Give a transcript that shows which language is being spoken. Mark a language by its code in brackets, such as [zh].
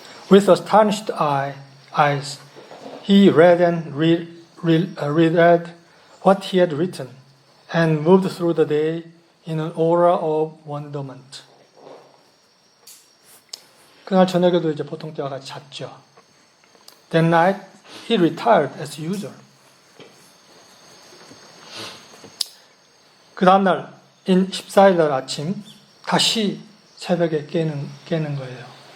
[en] With astonished eyes, he read and reread what he had written and moved through the day in an aura of wonderment. [ko] 그날 저녁에도 이제 보통 때와 같이 잤죠. [en] That night, he retired as usual. [ko] 그 다음날, 14일 날 아침, 다시 새벽에 깨는 거예요.